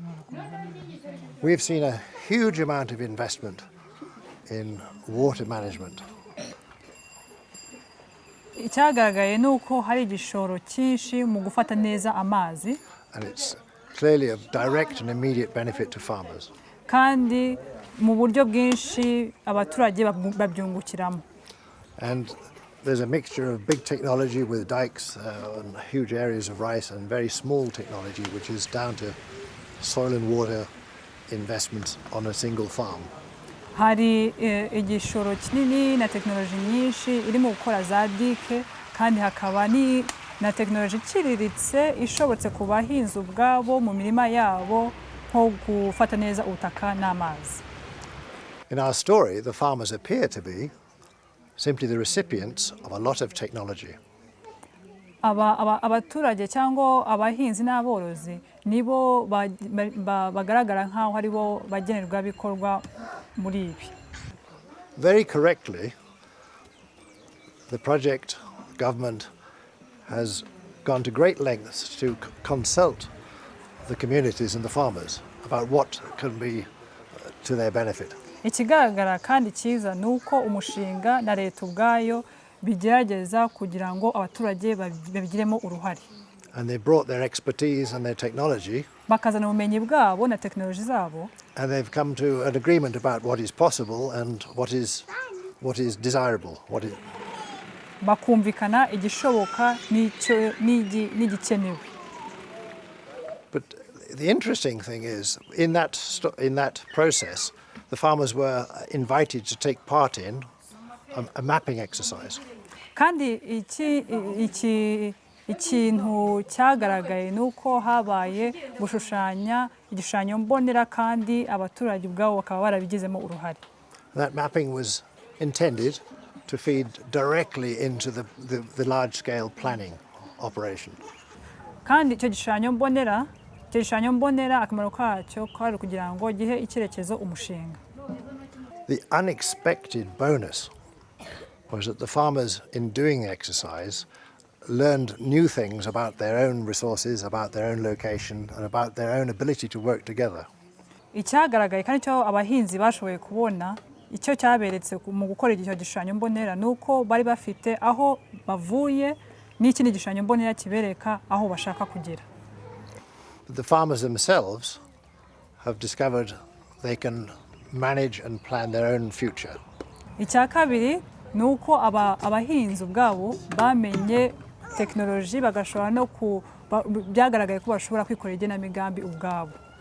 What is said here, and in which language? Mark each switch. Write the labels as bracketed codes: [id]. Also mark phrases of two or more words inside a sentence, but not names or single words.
[en] We've seen a huge amount of investment in water management. [rw] Icyagaragaye nuko hari igishoro cyinshi mu gufata neza amazi. [en] And it's clearly of direct and immediate benefit to farmers. [rw] Kandi mu buryo bwinshi abaturage babyungukiramo. [en] And there's a mixture of big technology with dikes and huge areas of rice and very small technology which is down to soil and water investments on a single farm. [rw] Hari igishoro kinini na teknoloji nyinshi irimo gukora za dike kandi hakaba ni na teknoloji iciriritse ishobotse ku bahinzi ubwabo mu mirima yabo nko gufata neza ubutaka n'amazi. [en] In our story, the farmers appear to be simply the recipients of a lot of technology. [rw] Abaturage cyangwa abahinzi n'aborozi nibo bagaragara nkaho haribo bagenerwa bikorwa muri ibi. [en] Very correctly, the project government has gone to great lengths to consult the communities and the farmers about what can be to their benefit. [rw] Ikigaragara kandi cyiza nuko umushinga na leta ubwayo bigerageza kugira ngo abaturage babigiremo uruhare. [en] And they brought their expertise and their technology. [rw] Bakazana ubumenyi bwabo na teknoloji zabo. [en] And they've come to an agreement about what is possible and what is desirable. [rw] Bakumvikana igishoboka n'igikenewe. [en] But the interesting thing is, in that process, the farmers were invited to take part in a mapping exercise. [rw] Kandi ikintu cyagaragaye nuko habaye gushushanya igishushanyo mbonera kandi abaturage ubwabo bakaba barabigizemo uruhare. [en] That mapping was intended to feed directly into the large-scale planning operation. [rw] Kandi icyo gishushanyo mbonera akamaro kacyo kwari kugira ngo gihe icyerekezo umushinga. [en] The unexpected bonus was that the farmers, in doing the exercise, learned new things about their own resources, about their own location, and about their own ability to work together. [rw] Icyagaragaye kandi cyo abahinzi bashoboye kubona icyo cyaberetse mu gukora icyo gishushanyo mbonera nuko bari bafite aho bavuye n'ikindi gishushanyo mbonera kibereka aho bashaka kugera. [en] The farmers themselves have discovered they can manage and plan their own future. [rw] Icya kabiri nuko abahinzi ubwabo bamenye teknoloji bagashobora no byagaragaye ko bashobora kwikorera igenamigambi ubwabo.